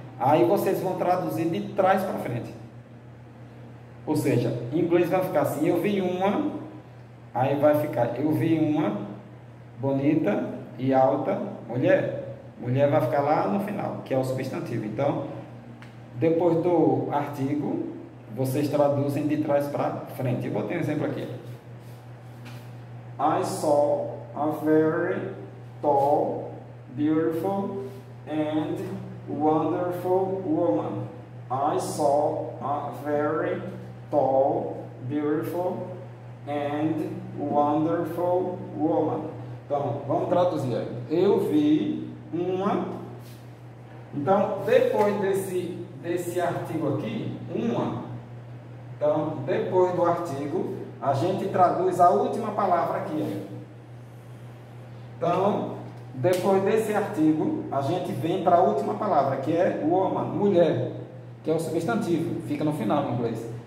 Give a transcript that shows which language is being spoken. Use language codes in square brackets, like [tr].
[pt] Aí vocês vão traduzir de trás para frente. Ou seja, em inglês vai ficar assim, eu vi uma, aí vai ficar, eu vi uma bonita e alta mulher. Mulher vai ficar lá no final, que é o substantivo. Então, depois do artigo, vocês traduzem de trás para frente. Eu botei um exemplo aqui. [en] I saw a very tall, beautiful and wonderful woman. I saw a very tall, beautiful and wonderful woman. [pt] Então, vamos traduzir. Eu vi uma. Então, depois desse artigo aqui, uma. Então, depois do artigo, a gente traduz a última palavra aqui. Então, depois desse artigo, a gente vem para a última palavra, que é woman, mulher, que é o substantivo, fica no final em inglês.